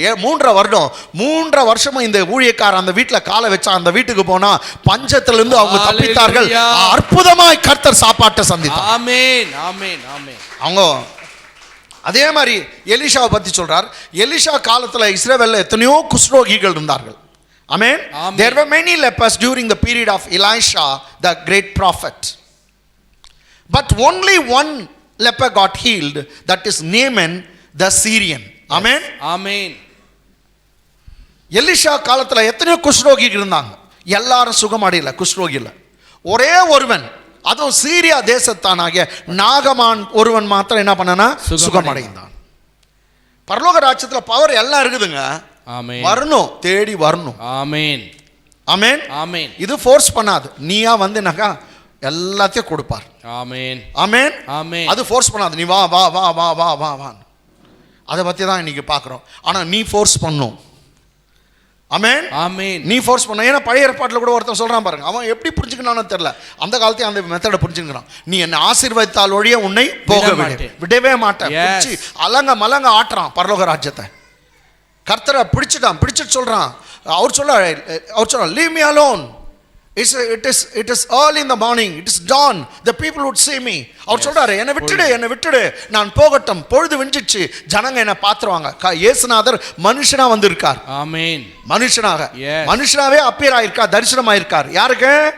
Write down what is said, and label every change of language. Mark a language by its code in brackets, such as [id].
[ta] 3.5 வருஷமா இந்த ஊழியக்காரர் அந்த வீட்டுல காலை வச்சா, அந்த வீட்டுக்கு போனா பஞ்சத்திலிருந்து அவங்க தப்பித்தார்கள். அற்புதமாய் கர்த்தர் சாப்பாட்டை சந்தித்தார். ஆமென் ஆமென் ஆமென். அவங்க அதே மாதிரி எலிஷாவை பத்தி சொல்றார். எலிஷா காலத்துல இஸ்ரவேல்ல எத்தனையோ குஷ்ரோகிகள் இருந்தார்கள். ஆமென். [en] There were many lepers during the period of Elisha, the great prophet. But only one leper got healed, that is Naaman the Syrian. Amen. Amen. [ta] Elisha காலத்துல எத்தனையோ குஷ்ரோகிகள் இருந்தாங்க, எல்லாரும் சுகமடையல, குஷ்ரோகில ஒரே ஒருவன், அதுவும் சீரியா தேசத்தானாகிய நாகமான் ஒருவன் மாத்திரம் என்ன பண்ணனா சுகமடைந்தான். பரலோக ராஜ்யத்துல பவர் எல்லாம் இருக்குதுங்க. ஆமென். வரணும், தேடி வரணும். ஆமென் ஆமென் ஆமென். இது ஃபோர்ஸ் பண்ணாது, நீயா வந்துனாக்கா எல்லாத்தையும் கொடுப்பார். ஆமென் ஆமென் ஆமென். அது ஃபோர்ஸ் பண்ணாது, நீ வா வா வா வா வா வா வா. அதை பத்தி தான் இன்னைக்கு பார்க்குறோம். ஆனா நீ ஃபோர்ஸ் பண்ணும். ஆமென் ஆமென். நீ ஃபோர்ஸ் பண்ண. ஏன்னா பழைய ஏற்பாட்டில் கூட ஒருத்தன் சொல்றான் பாருங்க, அவன் எப்படி புரிஞ்சுக்கணும்னு தெரியல, அந்த காலத்தையும் அந்த மெத்தடை புரிஞ்சுக்கிறான். நீ என்ன ஆசீர்வதித்தால் ஒழிய உன்னை போக விடவே மாட்டேன். அலங்க மலங்க ஆட்டுறான் பரலோக ராஜ்யத்தை. கர்த்தரை பிடிச்சிட்டு சொல்றான். அவர் சொல்ல [en] leave me alone. It is early in the morning, it is dawn, the people would see me. [ta] அவர் சொல்றாரு, என்னை விட்டுடு நான் போகட்டும், பொழுது விஞ்சிச்சு, ஜனங்க என்ன பாத்துருவாங்க. இயேசுநாதர் மனுஷனா வந்திருக்கார். ஆமென். மனுஷனாவே அப்பியர் ஆயிருக்கார், தரிசனம் ஆயிருக்கார். யாருக்கு?